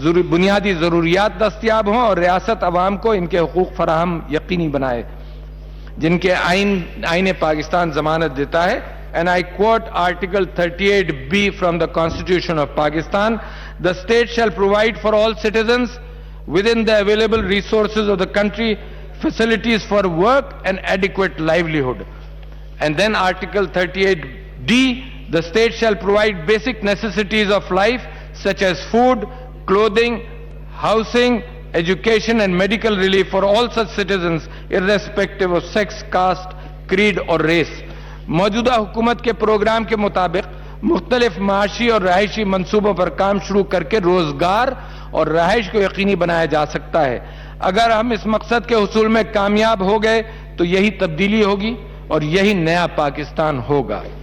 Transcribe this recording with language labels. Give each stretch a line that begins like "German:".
Urdu: بنیادی ضروریات دستیاب ہوں اور ریاست عوام کو ان کے حقوق فراہم یقینی بنائے جن کے آئین پاکستان ضمانت دیتا ہے۔
English: And I quote Article 38B from the Constitution of Pakistan, "The state shall provide for all citizens within the available resources of the country facilities for work and adequate livelihood." And then Article 38D, "The state shall provide basic necessities of life such as food, clothing, housing, education and medical relief for all such citizens irrespective of sex, caste, creed or race."
Urdu: موجودہ حکومت کے programme کے مطابق مختلف معاشی اور رہائشی منصوبوں پر کام شروع کر کے روزگار اور رہائش کو یقینی بنایا جا سکتا ہے۔ اگر ہم اس مقصد کے حصول میں کامیاب ہو گئے تو یہی تبدیلی ہوگی اور یہی نیا پاکستان ہوگا۔